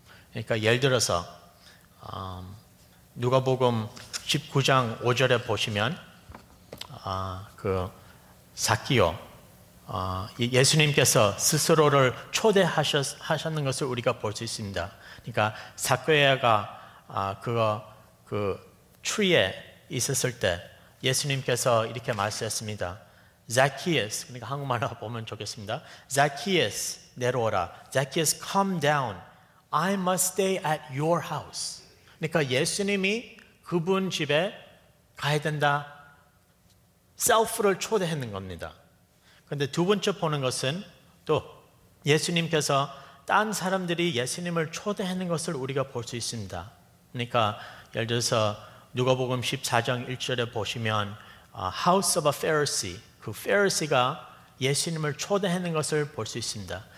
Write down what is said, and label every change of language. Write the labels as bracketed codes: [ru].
[ko] 그러니까 예를 들어서 누가복음 19장 5절에 보시면 그 삭기오 예수님께서 스스로를 초대하셨는 것을 우리가 볼 수 있습니다. 그러니까 삭개오가 그 트리에 있었을 때 예수님께서 이렇게 말씀했습니다. Zacchaeus, 그러니까 한국말로 보면 좋겠습니다. Zacchaeus 내려오라. [en] Zacchaeus come down. I must stay at your house. [ko] 그러니까 예수님이 그분 집에 가야 된다. 셀프를 초대하는 겁니다. 그런데 두 번째 보는 것은 또 예수님께서 딴 사람들이 예수님을 초대하는 것을 우리가 볼 수 있습니다. 그러니까 예를 들어서 누가복음 14장 1절에 보시면 [en] House of a Pharisee, [ko] 그 Pharisee가 예수님을 초대하는 것을 볼 수 있습니다.